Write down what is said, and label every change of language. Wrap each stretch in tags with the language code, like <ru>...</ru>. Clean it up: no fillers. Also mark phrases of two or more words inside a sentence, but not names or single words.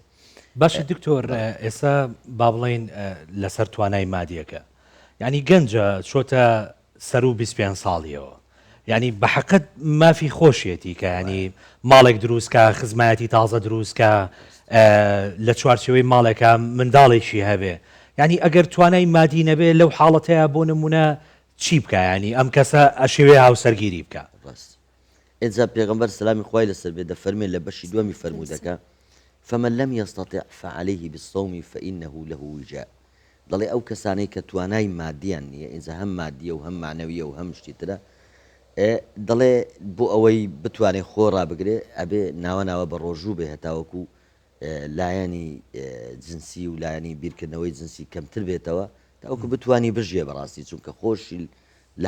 <ckb>باشە دکتۆر ئێستا با بڵێن لەسەر توانای مادیەکە یعنی گەنجە چۆتە سەر و 25 ساڵیەوە یعنی بە حەقەت مافی خۆشیەتی کە ینی ماڵێک دروستکە خزمەتی تازە دروستکە لە چوارچەوەی ماڵێکە منداڵێکی هەبێ یعنی ئەگەر توانای مادی نەبێ لەو حاڵەتەیە بۆ نمونە چی بکە ینی ئەم کەسە ئەشێوێ هاوسەرگیری بکە ئێجا پێغەمبەر سەلامی خوای لەسەر بێ دەفەرمێت لە بەشی دووەمی فەرموودەکە</ckb> <ar>فمن لم يستطع فعليه بالصوم فإنه له وجاء</ar> <ckb>دەڵێ ئەو کەسانەی کە توانای مادیان نییە ئینجا هەم مادیە و هەم معنەویە و هەم شتی ترە دەڵێ بۆ ئەوەی بتوانێت خۆ ڕابگرێ ئەبێ ناوە بە ڕۆژوو بێ هەتاوەکو لایەنی جنسی و لایەنی بیرکردنەوەی جنسی کەمتر بێتەوە تاوەکو بتوانی بژێ بەڕاستی چونکە خۆشی لە</ckb>